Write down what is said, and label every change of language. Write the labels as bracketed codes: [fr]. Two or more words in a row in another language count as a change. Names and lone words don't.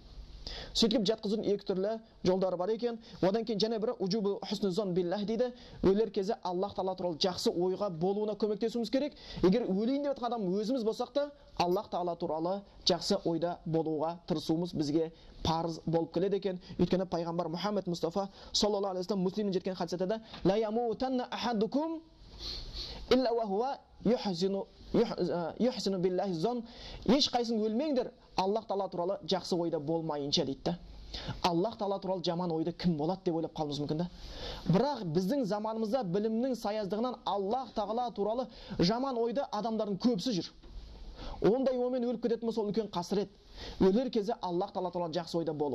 [kk] Сөйтіп жатқызудың екі түрлі жолдары бар екен. Одан кейін және бірі [ar] وجوب حسن الظن بالله [kk] дейді. Өлер кезде Аллах Тағала туралы жақсы ойға болуына көмектесуіміз керек. Егер өлейін деп жатқан адам өзіміз болсақ та, Аллах Тағала туралы жақсы ойда болуға тырысуымыз бізге парыз болып келеді екен. Өйткені пайғамбар Мұхаммед Мұстафа [ar] صلى الله عليه وسلم [kk] Муслимнен жеткен хадисте [ar] لا يموتن أحدكم إلا وهو يحسن بالله الظن. [kk] Ешқайсың өлмеңдер, Аллах Тағала туралы жақсы ойда болмайынша дейді. Аллах Тағала туралы жаман ойды кім болады деп ойлап қалуымыз мүмкін да. Бірақ біздің заманымызда білімнің саяздығынан Аллах Тағала туралы жаман ойды адамдардың көбісі жүр. Ондай оймен өліп кететін болса, ол үлкен қасірет. Өлер кезде Аллах Тағала туралы жақсы ойда болу.